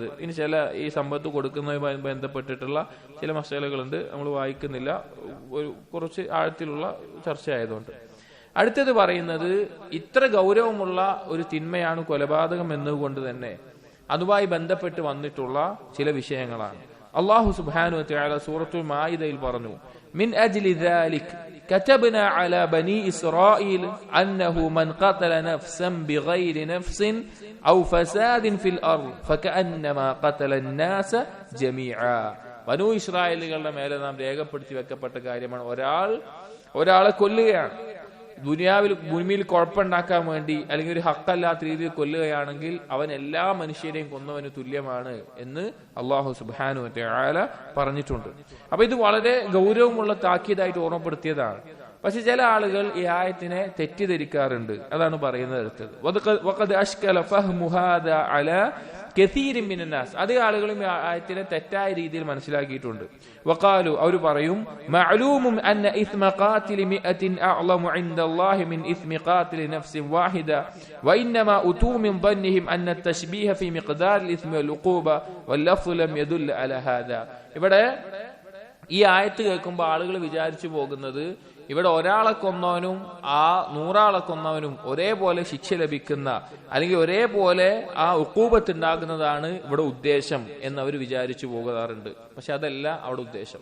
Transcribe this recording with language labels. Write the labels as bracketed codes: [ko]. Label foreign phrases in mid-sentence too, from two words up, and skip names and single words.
[ml] ഇനി ഈ സമ്പത്ത് കൊടുക്കുന്നതുമായി ബന്ധപ്പെട്ടിട്ടുള്ള ചില മസലകളുണ്ട്, നമ്മൾ വായിക്കുന്നില്ല, ഒരു കുറച്ച് ആഴത്തിലുള്ള ചർച്ച ആയതുകൊണ്ട്. അടുത്തത് പറയുന്നത്, ഇത്ര ഗൗരവമുള്ള ഒരു തിന്മയാണ് കൊലപാതകം എന്നുകൊണ്ട് തന്നെ അതുമായി ബന്ധപ്പെട്ട് വന്നിട്ടുള്ള ചില വിഷയങ്ങളാണ്. [ar] الله سبحانه وتعالى [ml] സൂറത്തുൽ മാഇദയിൽ പറഞ്ഞു, [ar] من أجل ذلك كتبنا على بني إسرائيل أنه من قتل نفسا بغير نفس أو فساد في الأرض فكأنما قتل الناس جميعا. [ml] ബനൂ ഇസ്രായേലുകളുടെ മേലെ നാം രേഖപ്പെടുത്തി വെക്കപ്പെട്ട കാര്യമാണ്, ഒരാളെ കൊല്ലുകയാണ്, ഭൂമിയിൽ കുഴപ്പമുണ്ടാക്കാൻ വേണ്ടി അല്ലെങ്കിൽ ഒരു ഹക്കല്ലാത്ത രീതിയിൽ കൊല്ലുകയാണെങ്കിൽ അവൻ എല്ലാ മനുഷ്യരെയും കൊന്നവന് തുല്യമാണ് എന്ന് അല്ലാഹു [ar] سبحانه وتعالى [ml] പറഞ്ഞിട്ടുണ്ട്. അപ്പൊ ഇത് വളരെ ഗൗരവമുള്ള താക്കീതായിട്ട് ഓർമ്മപ്പെടുത്തിയതാണ്. പക്ഷെ ചില ആളുകൾ ഈ ആയത്തിനെ തെറ്റിദ്ധരിക്കാറുണ്ട്, അതാണ് പറയുന്നത് അടുത്തത്. [ar] وقد أشكل فهم هذا على كثير من الناس, [ml] അതേ ആളുകളും ഈ ആയത്തിനെ തെറ്റായ രീതിയിൽ മനസ്സിലാക്കിയിട്ടുണ്ട്. [ar] വഖാലു, [ml] അവർ പറയും, [ar] معلوم أن إثم قاتل مائة أعظم عند الله من إثم قاتل نفس واحدة وإنما أتوا من ظنهم അന്ന التشبيه في مقدار الإثم والعقوبة واللفظ لم يدل على هذا. [ml] ഇവിടെ ഈ ആയത്ത് കേൾക്കുമ്പോൾ ആളുകൾ വിചാരിച്ചു പോകുന്നത് ഇവിടെ ഒരാളെ കൊന്നവനും ആ 100 ആളെ കൊന്നവനും ഒരേപോലെ ശിക്ഷ ലഭിക്കുന്ന അല്ലെങ്കിൽ ഒരേപോലെ ആ ഉഖൂബത്ത് ഉണ്ടാകുന്നതാണ് ഇവിടെ ഉദ്ദേശം എന്ന് അവർ വിചാരിച്ചു പോകാറുണ്ട്. പക്ഷെ അതല്ല അവിടെ ഉദ്ദേശം.